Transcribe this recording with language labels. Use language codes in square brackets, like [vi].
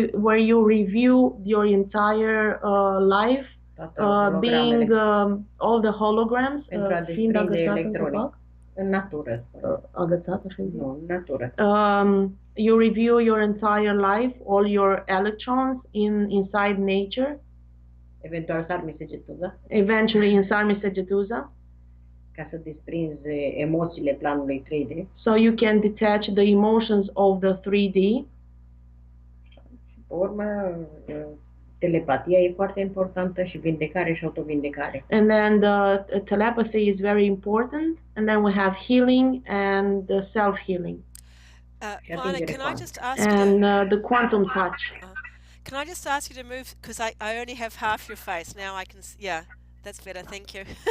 [en] Where you review your entire life, being all the holograms, [ro] fiind agățat în natură. Agățat, așa zic? Nu, în natură. [en] You review your entire life, all your electrons inside nature. [ro] Eventual sarmi segetuza. [en] Eventually in sarmi segetuza. [ro] Ca să desprinzi emoțiile planului 3D. [en] So you can detach the emotions of the 3D. [ro] Pe urmă, telepatia e foarte importantă și vindecare și autovindecare. [en] And then the telepathy is very important. And then we have healing and the self-healing. Lana, can I just ask and the quantum touch. Can I just ask you to move, because I only have half your face. Now I can see, yeah, that's better, thank you.